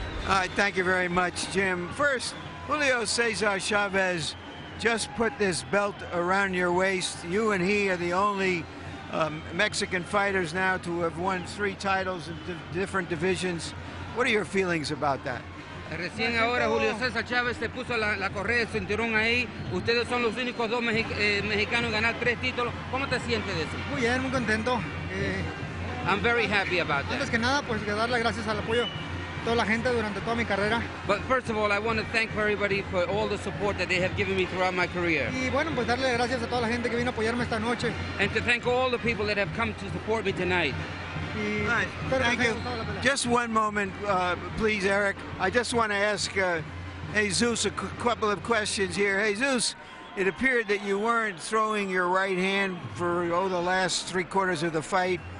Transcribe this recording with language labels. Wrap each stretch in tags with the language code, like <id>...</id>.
<en>All right, thank you very much, Jim. First, Julio Cesar Chavez just put this belt around your waist. You and he are the only Mexican fighters now to have won 3 titles in different divisions. What are your feelings about that?</en> <es>Recién ahora Julio César Chávez se puso la correa del cinturón ahí. Ustedes son los únicos 2 mexicanos en ganar 3 títulos. ¿Cómo te sientes de eso? Muy bien, muy contento.</es> <en>I'm very happy about that.</en> <es>Antes que nada, pues que darle gracias al apoyo de toda la gente durante toda mi carrera.</es> <en>But first of all, I want to thank everybody for all the support that they have given me throughout my career.</en> <es>Y bueno, pues darle gracias a toda la gente que vino a apoyarme esta noche.</es> <en>And to thank all the people that have come to support me tonight. Right. Thank you. Just one moment, please, Erik. I just want to ask Jesus a couple of questions here. Jesus, it appeared that you weren't throwing your right hand for the last 3/4 of the fight.</en>